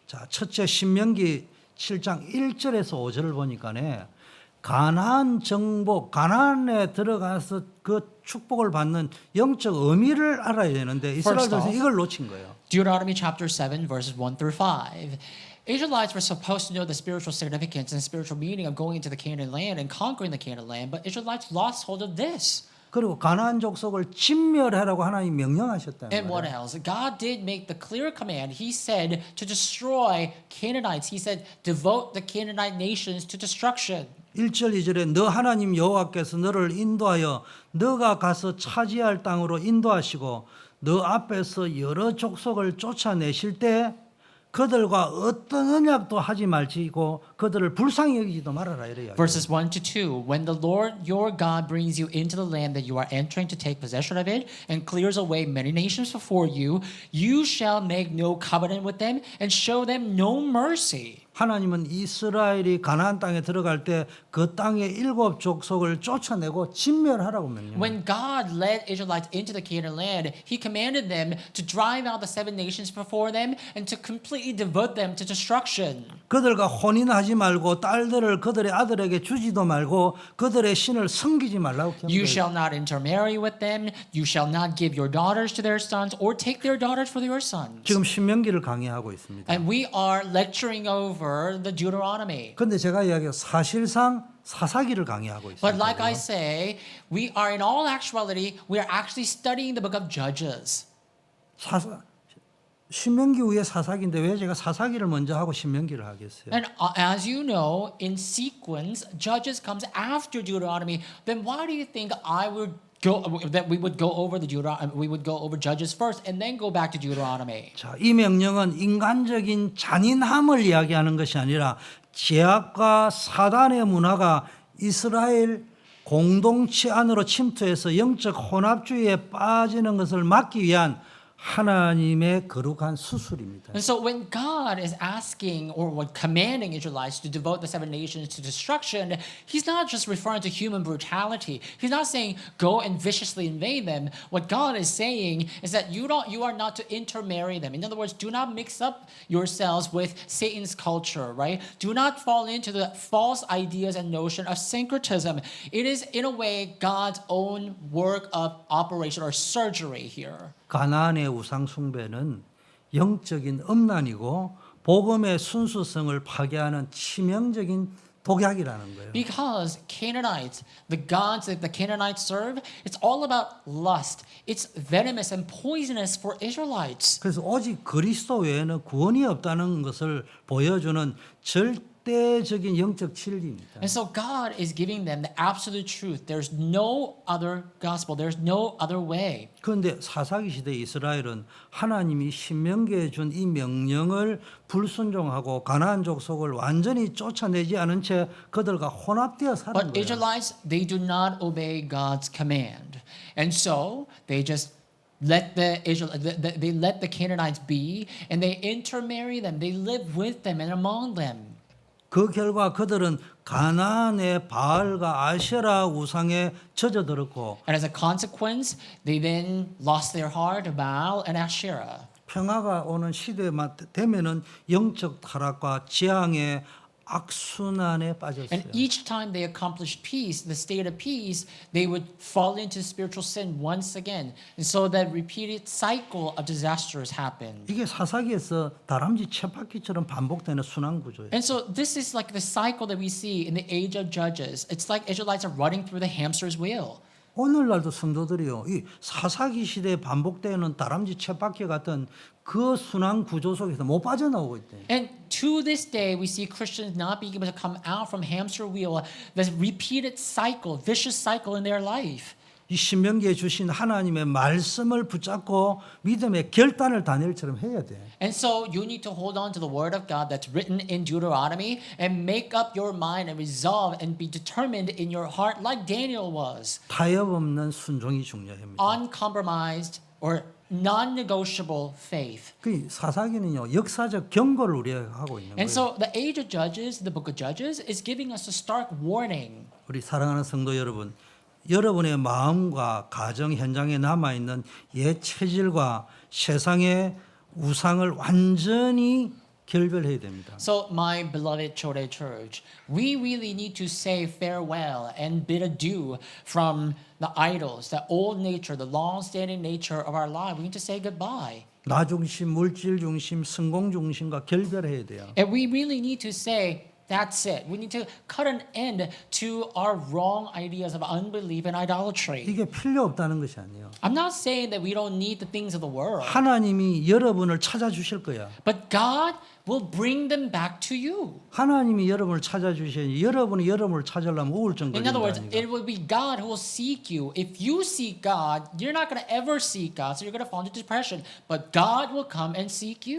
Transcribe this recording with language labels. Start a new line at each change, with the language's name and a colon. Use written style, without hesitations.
Korean: 자, 첫째 신명기 7장 1절에서 5절을 보니까네. 가나안 정복, 가나안에 들어가서 그 축복을 받는 영적 의미를 알아야 되는데 이스라엘
English: First
Korean: 백성이
English: off,
Korean: 이걸 놓친 거예요.
English: Deuteronomy chapter 7, verses 1 through 5. Israelites were supposed to know the spiritual significance and spiritual meaning of going into the Canaan land and conquering the Canaan land, but Israelites lost hold of this.
Korean: 그리고 가나안 족속을 진멸하라고 하나님 명령하셨다는
English: And what
Korean: 거예요.
English: else? God did make the clear command. He said to destroy Canaanites. He said, devote the Canaanite nations to destruction.
Korean: 1절 2절에 너 하나님 여호와께서 너를 인도하여 너가 가서 차지할 땅으로 인도하시고 너 앞에서 여러 족속을 쫓아내실 때 그들과 어떤 언약도 하지 말지고 그들을 불쌍히 여기지도 말아라 이래요.
English: Verses 1 to 2. When the Lord your God brings you into the land that you are entering to take possession of it and clears away many nations before you, you shall make no covenant with them and show them no mercy.
Korean: 하나님은 이스라엘이 가나안 땅에 들어갈 때 그 땅의 7 족속을 쫓아내고 진멸하라고 명령해요.
English: When God led Israelites into the Canaan land, He commanded them to drive out the 7 nations before them and to completely devote them to destruction.
Korean: 그들과 혼인하지 말고 딸들을 그들의 아들에게 주지도 말고 그들의 신을 섬기지 말라고
English: You shall not intermarry with them. You shall not give your daughters to their sons or take their daughters for your sons.
Korean: 지금 신명기를 강의하고 있습니다.
English: And we are lecturing over the Deuteronomy.
Korean: 근데 제가 이야기한 사실상 사사기를 강의하고 있습니다.
English: But like I say, we are in all actuality, we are actually studying the book of Judges.
Korean: 신명기 후에 사사기인데 왜 제가 사사기를 먼저 하고 신명기를 하겠어요?
English: And as you know, in sequence, Judges comes after Deuteronomy. Then why do you think that we would go over we would go over Judges first and then go back to Deuteronomy?
Korean: 자, 이 명령은 인간적인 잔인함을 이야기하는 것이 아니라 죄악과 사단의 문화가 이스라엘 공동체 안으로 침투해서 영적 혼합주의에 빠지는 것을 막기 위한 하나님의 거룩한 수술입니다.
English: And so when God is asking or commanding Israelites to devote the 7 nations to destruction, He's not just referring to human brutality. He's not saying go and viciously invade them. What God is saying is that you are not to intermarry them. In other words, do not mix up yourselves with Satan's culture, right? Do not fall into the false ideas and notion of syncretism. It is in a way God's own work of operation or surgery here.
Korean: 가나안의 우상 숭배는 영적인 음란이고 복음의 순수성을 파괴하는 치명적인 독약이라는 거예요.
English: Because Canaanites, the gods that the Canaanites serve, it's all about lust. It's venomous and poisonous for Israelites.
Korean: 그래서 오직 그리스도 외에는 구원이 없다는 것을 보여주는 절대적인 영적 진리입니다.
English: And so God is giving them the absolute truth. There's no other gospel. There's no other way.
Korean: 그런데 사사기 시대 이스라엘은 하나님이 신명기에 준 이 명령을 불순종하고 가나안 족속을 완전히 쫓아내지 않은 채 그들과 혼합되어 사는
English: But
Korean: 거예요.
English: Israelites, they do not obey God's command. And so they just let they let the Canaanites be and they intermarry them. They live with them and among them.
Korean: 그 결과 그들은 가나안의 바알과 아세라 우상에 젖어들었고
English: And as a consequence, they then lost their heart to Baal and Asherah.
Korean: 평화가 오는 시대만 되면은 영적 타락과 재앙의 악순환에 빠졌어요.
English: And each time they accomplished peace, the state of peace, they would fall into spiritual sin once again. And so that repeated cycle of disasters happened.
Korean: 이게 사사기에서 다람쥐 쳇바퀴처럼 반복되는 순환 구조예요.
English: And so this is like the cycle that we see in the age of Judges. It's like Israelites are running through the hamster's wheel.
Korean: 오늘날도 성도들이요, 이 사사기 시대에 반복되는 다람쥐 쳇바퀴 같은 그 순환 구조 속에서 못 빠져나오고 있대.
English: And to this day, we see Christians not being able to come out from hamster wheel, this repeated cycle, vicious cycle in their life.
Korean: 이 신명기에 주신 하나님의 말씀을 붙잡고 믿음의 결단을 다니엘처럼 해야 돼.
English: And so you need to hold on to the word of God that's written in Deuteronomy and make up your mind and resolve and be determined in your heart like Daniel was.
Korean: 타협 없는 순종이 중요합니다.
English: Uncompromised or non-negotiable faith.
Korean: 그 사사기는요, 역사적 경고를 우리가 하고 있는
English: And
Korean: 거예요.
English: so the age of Judges, the book of Judges, is giving us a stark warning.
Korean: 우리 사랑하는 성도 여러분, 여러분의 마음과 가정 현장에 남아 있는 옛 체질과 세상의 우상을 완전히 결별해야 됩니다.
English: So, my beloved Chode Church, we really need to say farewell and bid adieu from the idols, the old nature, the long-standing nature of our life. We need to say goodbye.
Korean: 나 중심, 물질 중심, 성공 중심과 결별해야 돼요.
English: And we really need to say, that's it. We need to cut an end to our wrong ideas of unbelief and idolatry.
Korean: 이게 필요 없다는 것이 아니에요.
English: I'm not saying that we don't need the things of the world,
Korean: 하나님이 여러분을 찾아주실 거야.
English: but God will bring them back to you.
Korean: 하나님이 여러분을 찾아주셔야지 여러분이 여러분을 찾으려면 우울증
English: In other words,
Korean: 걸린다니까.
English: it will be God who will seek you. If you seek God, you're not going to ever seek God, so you're going to fall into depression. But God will come and seek you.